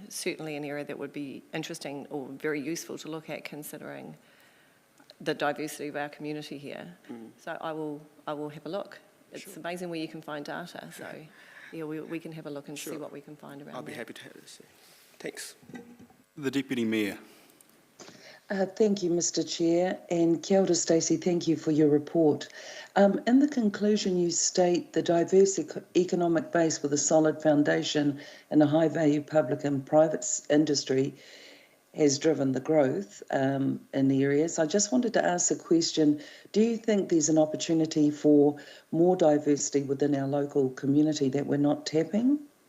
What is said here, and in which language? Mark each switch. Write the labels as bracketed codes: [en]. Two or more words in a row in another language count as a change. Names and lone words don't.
[en] Certainly an area that would be interesting or very useful to look at, considering the diversity of our community here. So I will have a look. It's amazing where you can find data. So yeah, we can have a look and see what we can find around. I'll be happy to have this. Thanks. The Deputy Mayor. Thank you, Mr. Chair, and [mi] kia ora, [en] Stacey, thank you for your report. In the conclusion, you state the diverse economic base with a solid foundation and a high-value public and private industry has driven the growth in the areas. I just wanted to ask a question. Do you think there's an opportunity for more diversity within our local community that we're not tapping?